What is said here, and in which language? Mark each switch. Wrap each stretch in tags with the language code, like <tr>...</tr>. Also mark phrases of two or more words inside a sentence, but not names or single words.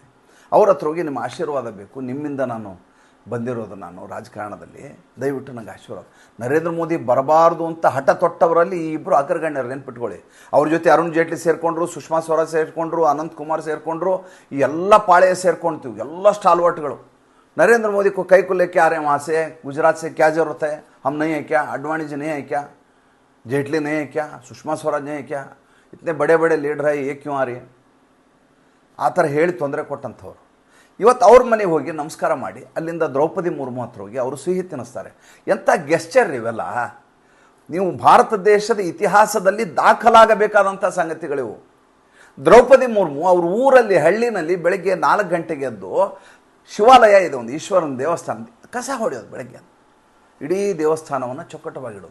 <kn>ಅವ್ರ ಹತ್ರ ಹೋಗಿ ನಿಮ್ಮ ಆಶೀರ್ವಾದ ಬೇಕು, ನಿಮ್ಮಿಂದ ನಾನು ಬಂದಿರೋದು, ನಾನು ರಾಜಕಾರಣದಲ್ಲಿ ದಯವಿಟ್ಟು ನನಗೆ ಆಶೀರ್ವಾದ. ನರೇಂದ್ರ ಮೋದಿ ಬರಬಾರ್ದು ಅಂತ ಹಠ ತೊಟ್ಟವರಲ್ಲಿ ಈ ಇಬ್ಬರು ಅಗ್ರಗಣ್ಯರು ನೆನ್ಪಿಟ್ಕೊಳ್ಳಿ. ಅವ್ರ ಜೊತೆ ಅರುಣ್ ಜೇಟ್ಲಿ ಸೇರಿಕೊಂಡ್ರು, ಸುಷ್ಮಾ ಸ್ವರಾಜ್ ಸೇರಿಕೊಂಡ್ರು, ಅನಂತ್ ಕುಮಾರ್ ಸೇರಿಕೊಂಡ್ರು, ಈ ಎಲ್ಲ ಪಾಳೆಯ ಸೇರ್ಕೊಳ್ತೀವಿ, ಎಲ್ಲ ಸ್ಟಾಲ್ವರ್ಟ್ಗಳು.</kn> <hi>नरेंद्र मोदी को कई को लेके आ रहे हैं वहाँ से, गुजरात से क्या ज़रूरत है, हम नहीं है क्या, अडवाणी जी नहीं है क्या, जेटली नहीं है क्या, सुषमा स्वराज नहीं है क्या, इतने बड़े बड़े लीडर है, ये क्यों आ रही है?</hi> <kn>ಆ ಥರ ಹೇಳಿ ತೊಂದರೆ ಕೊಟ್ಟಂಥವ್ರು ಇವತ್ತು ಅವ್ರ ಮನೆಗೆ ಹೋಗಿ ನಮಸ್ಕಾರ ಮಾಡಿ ಅಲ್ಲಿಂದ ದ್ರೌಪದಿ ಮುರ್ಮು ಹತ್ರ ಹೋಗಿ ಅವರು ಸಿಹಿ ತಿನ್ನಿಸ್ತಾರೆ. ಎಂಥ ಗೆಸ್ಚರ್ ಇವೆಲ್ಲ. ನೀವು ಭಾರತ ದೇಶದ ಇತಿಹಾಸದಲ್ಲಿ ದಾಖಲಾಗಬೇಕಾದಂಥ ಸಂಗತಿಗಳಿವು. ದ್ರೌಪದಿ ಮುರ್ಮು ಅವ್ರ ಊರಲ್ಲಿ ಹಳ್ಳಿನಲ್ಲಿ ಬೆಳಗ್ಗೆ 4 ಗಂಟೆಗೆ ಎದ್ದು, ಶಿವಾಲಯ ಇದೆ ಒಂದು ಈಶ್ವರನ ದೇವಸ್ಥಾನ, ಕಸ ಹೊಡೆಯೋದು ಬೆಳಗ್ಗೆ, ಇಡೀ ದೇವಸ್ಥಾನವನ್ನು ಚೊಕ್ಕಟವಾಗಿಡೋದು.</kn>